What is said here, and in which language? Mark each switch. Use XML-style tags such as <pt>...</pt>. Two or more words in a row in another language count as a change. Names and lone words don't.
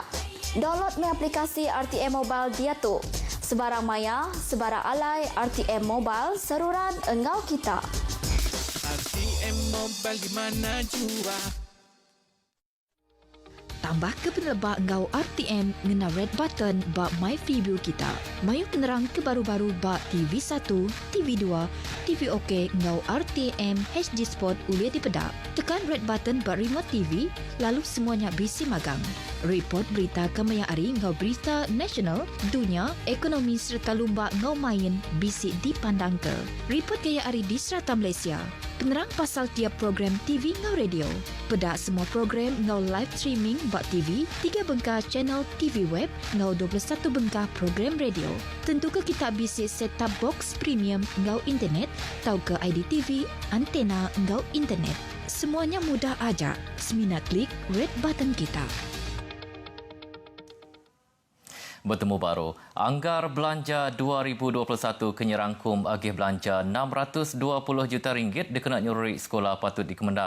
<iba>Download mi aplikasi RTM Mobile dia tu. Sebarang maya, sebarang alai RTM Mobile seruran engau kita.</iba> <ms>RTM Mobile di mana jua.</ms> <iba>Tambah ke penelebak ngau RTM ngena</iba> <en>red button</en> <iba>bak My Preview kita. Mayu penerang kebaru-baru bak TV1, TV2, TV OK ngau RTM HD Sport ulia dipedak. Tekan</iba> <en>red button</en> <iba>bak remote TV, lalu semuanya bisi magang. Report berita kemaya ari ngau berita nasional, dunia, ekonomi serta lumba ngau main bisi dipandang ke. Report gaya ari di serata Malaysia. Penerang pasal tiap program TV ngau radio. Pedak semua program ngau</iba> <en>live streaming</en> <iba>bak TV, 3 bengkah channel TV web, ngau 21 bengkah program radio. Tentu ke kita bisi</iba> <en>set-top box</en> <iba>premium ngau internet, tau ke IDTV, antena ngau internet. Semuanya mudah aja. Semina klik</iba> <en>red button</en> <iba>kita. Bertemu baru, anggar belanja 2021 kenyerangkum agih belanja 620 juta ringgit dikena nyururi sekolah patut dikemendar.</iba>